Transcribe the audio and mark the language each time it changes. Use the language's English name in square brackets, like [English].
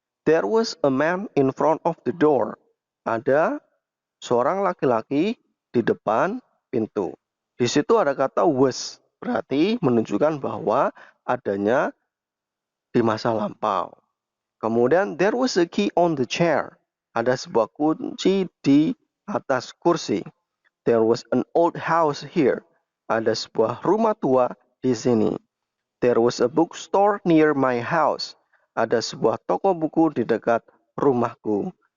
[English] There was a man in front of the door. [Indonesian] Ada seorang laki-laki di depan pintu. Di situ ada kata was, berarti menunjukkan bahwa adanya di masa lampau. Kemudian [English] there was a key on the chair. [Indonesian] Ada sebuah kunci di atas kursi. [English] There was an old house here. [Indonesian] Ada sebuah rumah tua di sini. [English] There was a bookstore near my house. [Indonesian] Ada sebuah toko buku di dekat rumahku.